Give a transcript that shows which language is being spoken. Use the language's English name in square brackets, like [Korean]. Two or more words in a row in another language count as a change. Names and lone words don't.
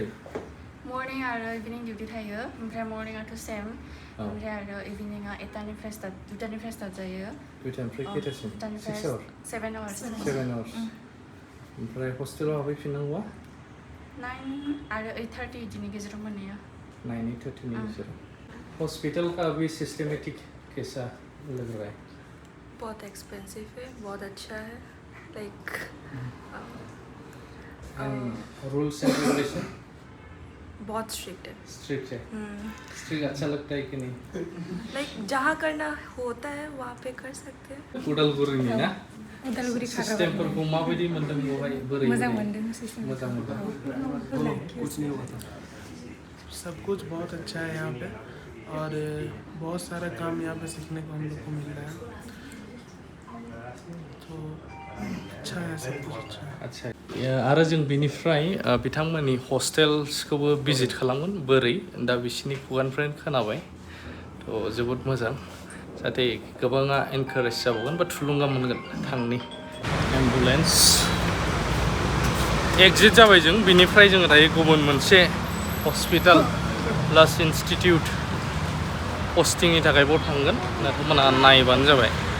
[Bodo] मर्निं आरो इभिनिं डिउटि थायो ओमफ्राय मर्निंआथ' सेम ओमफ्राय आरो इभिनिंआ 8टानिफ्राय स्टार्ट जायो 2टानिफ्राय खैथासिम 6 आवार्स 7 आवार्स ओमफ्राय हस्टेलाव हाबफैफिननांगौआ 9 आरो 8:30 बिदिनि गेजेराव मोनहैयो [Hindi] 9-8:30 [Bodo] नि गेजेराव [Hindi] हॉस्पिटल का भी सिस्टमेटिक कैसा लग रहा है बहुत एक्सपेंसिव है बहुत अच्छा है लाइक [English] rules and regulation [Hindi] बहुत स्ट्रिक्ट है स्ट्रिक्ट है स्ट्रिक्ट अच्छा लगता है कि नहीं लाइक जहाँ करना होता है वहाँ पे कर सकते हैं [Bodo] उदालगुरि ना उदालगुरि सिस्टेमफोरखौ माबायदि मोनदों बेवहाय बोरै मोजां मोनदों मोजां मोनदों [Hindi] कुछ नहीं हुआ था सब कुछ बहुत अच्छा है यहाँ पे और बहुत सारा काम यहाँ पे सीखने को हम लोग को मिल रहा है तो अच्छा है सब कुछ अच्छा है [Bodo] आदसा आरो जों बिनिफ्राय बिथांमोननि हस्टेल्सखौबो भिजिट खालामगोन बोरै दा बिसिनि खुगानिफ्रायनो खोनाबाय थ' जोबोद मोजां जाहाथे गोबाङा एनकारेज जाबावगोन बा थुलुंगा मोनगोन थांनि एम्बुलेन्स एक्जिट जाबाय जों बिनिफ्राय जोङो दायो गुबुन मोनसे [English] hospital plus institute [Bodo] पस्टिंनि थाखाय बाव थांगोन नोंथांमोना नायबानो जाबाय